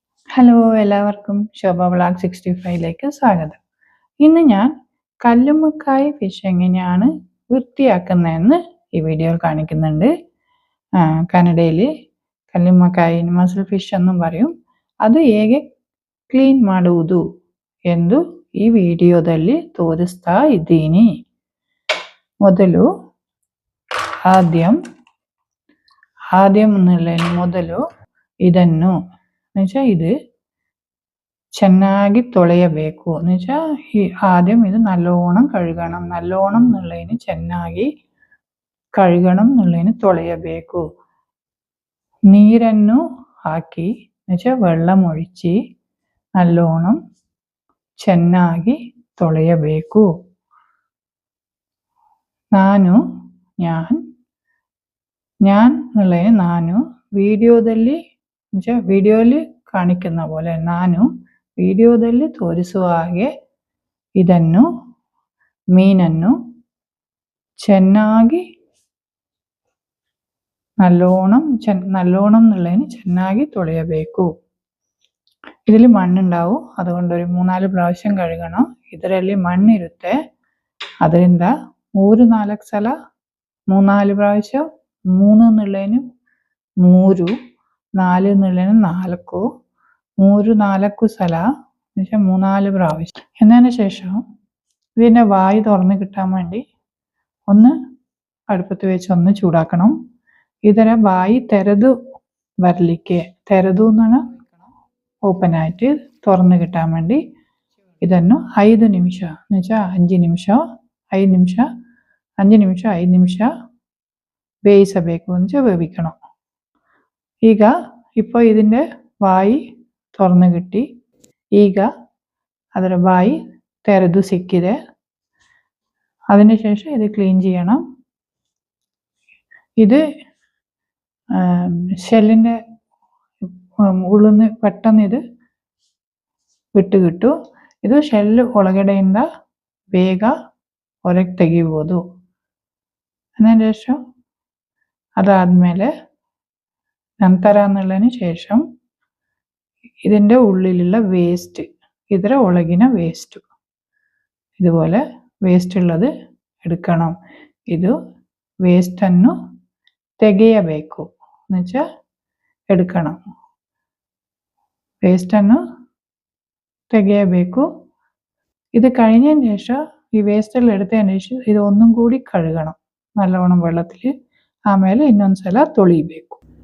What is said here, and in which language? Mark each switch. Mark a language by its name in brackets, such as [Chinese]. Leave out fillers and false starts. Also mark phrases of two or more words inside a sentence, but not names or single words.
[Malayalam] ഹലോ എല്ലാവർക്കും ശോഭ വ്ളോഗ് 65ലേക്ക് സ്വാഗതം. ഇന്ന് ഞാൻ കല്ലുമ്മക്കായ് ഫിഷ് എങ്ങനെയാണ് വൃത്തിയാക്കുന്നതെന്ന് ഈ വീഡിയോയിൽ കാണിക്കുന്നുണ്ട്. ಕನ್ನಡയിൽ ಕಲ್ಲುಮ್ಮಕಾಯಿ [English] mussel fish [Malayalam] ಎന്നും പറയും. [Kannada] ಅದು ಹೇಗೆ ಕ್ಲೀನ್ ಮಾಡುವುದು ಎಂದು ಈ ವಿಡಿಯೋದಲ್ಲಿ ತೋರಿಸ್ತಾ ಇದ್ದೀನಿ. ಮೊದಲು ಆದ್ಯಂ ಮೊದಲು ಇದನ್ನು ഇത് ಚೆನ್ನಾಗಿ ತೊಳೆಯಬೇಕು. [Malayalam] ആദ്യം ഇത് നല്ലോണം കഴുകണം. നല്ലോണം എന്നുള്ളതിന് ಚೆನ್ನಾಗಿ കഴുകണം എന്നുള്ളതിന് ತೊಳೆಯಬೇಕು. [Kannada] ನೀರನ್ನು ಹಾಕಿ [Malayalam] വെള്ളം ഒഴിച്ച് നല്ലോണം [Kannada] ಚೆನ್ನಾಗಿ ತೊಳೆಯಬೇಕು. [Malayalam] ഞാൻ എന്നുള്ളതിന് [Kannada] ನಾನು ವಿಡಿಯೋದಲ್ಲಿ [Malayalam] ಕಾಣಿക്കുന്ന പോലെ [Kannada] ನಾನು ವಿಡಿಯೋದಲ್ಲಿ ತೋರಿಸುವ ಹಾಗೆ ಇದನ್ನು ಮೀನನ್ನು ಚೆನ್ನಾಗಿ [Malayalam] നല്ലോണം എന്നുള്ളതിന് [Kannada] ಚೆನ್ನಾಗಿ ತೊಳೆಯಬೇಕು. [Malayalam] ഇതിൽ മണ്ണുണ്ടാവും, അതുകൊണ്ട് ഒരു 3-4 പ്രാവശ്യം കഴുകണം. [Kannada] ಇದರಲ್ಲಿ ಮಣ್ಣಿರುತ್ತೆ, ಅದರಿಂದ 3-4 ಸಲ [Malayalam] 3-4 പ്രാവശ്യം 3 എന്നുള്ളതിന് 3, 4 എന്നുള്ളതിന് 4, 3-4 സല 3-4 പ്രാവശ്യം. എന്നതിന് ശേഷം ഇതിൻ്റെ വായ് തുറന്ന് കിട്ടാൻ വേണ്ടി ഒന്ന് അടുപ്പത്ത് വെച്ച് ഒന്ന് ചൂടാക്കണം. [Kannada] ಇದರ ಬಾಯಿ ತೆರೆದು ಬರಲಿಕ್ಕೆ, ತೆರೆದು [Malayalam] എന്നാണ് ഓപ്പൺ ആയിട്ട് തുറന്ന് കിട്ടാൻ വേണ്ടി [Kannada] ಇದನ್ನು 5 ನಿಮಿಷ 5 ನಿಮಿಷ ಬೇಯಿಸಬೇಕು, [Malayalam] വേവിക്കണം. ഇപ്പോൾ ഇതിൻ്റെ ಬಾಯಿ തുറന്ന് കിട്ടി. [Kannada] ಈಗ ಅದರ ಬಾಯಿ ತೆರೆದು ಸಿಕ್ಕಿದೆ. [Malayalam] അതിനുശേഷം ഇത് ക്ലീൻ ചെയ്യണം. ഇത് ഷെല്ലിൻ്റെ ಉಳಿದು പെട്ടെന്ന് ഇത് ಬಿಟ್ಟು കിട്ടും. [Kannada] ಇದು ಶೆಲ್ ಒಳಗಡೆಯಿಂದ ಬೇಗ ಹೊರಗೆ ತೆಗಿಬೋದು. [Malayalam] അതിന് ശേഷം [Kannada] അതാದ್ಮೇಲೆ ನಂತರ [Malayalam] എന്നുള്ളതിന് ശേഷം ഇതിൻ്റെ ഉള്ളിലുള്ള വേസ്റ്റ്, [Kannada] ಇದರ ಒಳಗಿನ [Malayalam] വേസ്റ്റ്, ഇതുപോലെ വേസ്റ്റ് ഉള്ളത് എടുക്കണം. [Kannada] ಇದು വേസ്റ്റನ್ನು ತೆಗೆಯಬೇಕು, എടുക്കണം. വേസ്റ്റನ್ನು ತೆಗೆಯಬೇಕು. [Malayalam] ഇത് കഴിഞ്ഞതിന് ശേഷം ഈ വേസ്റ്റെല്ലാം എടുത്തതിന് ശേഷം ഇത് ഒന്നും കൂടി കഴുകണം നല്ലോണം വെള്ളത്തിൽ. [Kannada] ಆಮೇಲೆ ಇನ್ನೊಂದ್ಸಲ ತೊಳಿಬೇಕು.